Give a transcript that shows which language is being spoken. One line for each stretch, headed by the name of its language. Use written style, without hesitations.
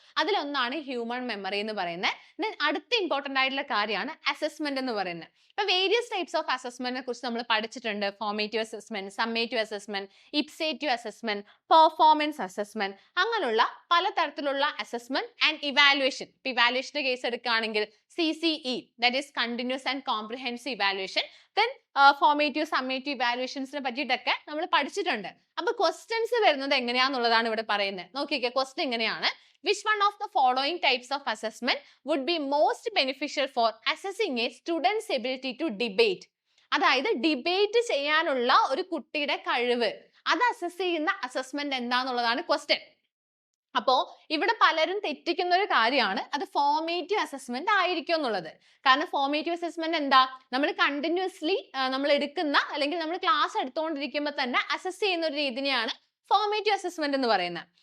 Malayalam: അതിലൊന്നാണ് human memory എന്ന് പറയുന്നത്. അടുത്ത ഇമ്പോർട്ടന്റ് ആയിട്ടുള്ള കാര്യമാണ് അസസ്മെന്റ് എന്ന് പറയുന്നത്. ഇപ്പൊ വേരിയസ് ടൈപ്സ് ഓഫ് അസസ്മെന്റിനെ കുറിച്ച് നമ്മൾ പഠിച്ചിട്ടുണ്ട്. Formative assessment, summative assessment, ഇപ്സേറ്റീവ് assessment, performance assessment, അങ്ങനെയുള്ള പലതരത്തിലുള്ള അസസ്മെന്റ് ആൻഡ് ഇവാലുവേഷൻ. ഇപ്പൊ ഇവാലുവേഷന്റെ കേസ് എടുക്കുകയാണെങ്കിൽ
English: CCE, that is continuous and comprehensive evaluation, then formative, summative evaluationsനെ
Malayalam: പറ്റിയിട്ടൊക്കെ നമ്മൾ പഠിച്ചിട്ടുണ്ട്. അപ്പൊ ക്വസ്റ്റ്യൻസ് വരുന്നത് എങ്ങനെയാന്നുള്ളതാണ് ഇവിടെ പറയുന്നത്. നോക്കിക്കേ, ക്വസ്റ്റ്യൻ ഇങ്ങനെയാണ്:
English: which one of the following types of assessment would be most beneficial for assessing a student's ability to debate?
Malayalam: അതായത് debate ചെയ്യാനുള്ള ഒരു കുട്ടിയുടെ കഴിവ്, അത് അസസ് ചെയ്യുന്ന അസസ്മെന്റ് എന്താന്നുള്ളതാണ് ക്വസ്റ്റ്യൻ. അപ്പോ ഇവിടെ പലരും തെറ്റിക്കുന്ന ഒരു കാര്യമാണ് അത് ഫോർമേറ്റീവ് അസസ്മെന്റ് ആയിരിക്കും എന്നുള്ളത്. കാരണം ഫോർമേറ്റീവ് അസസ്മെന്റ് എന്താ, നമ്മൾ കണ്ടിന്യൂസ്ലി നമ്മൾ എടുക്കുന്ന അല്ലെങ്കിൽ നമ്മൾ ക്ലാസ് എടുത്തുകൊണ്ടിരിക്കുമ്പോൾ തന്നെ അസസ് ചെയ്യുന്ന ഒരു രീതിയാണ് ഫോർമേറ്റീവ് അസസ്മെന്റ് എന്ന് പറയുന്നത്.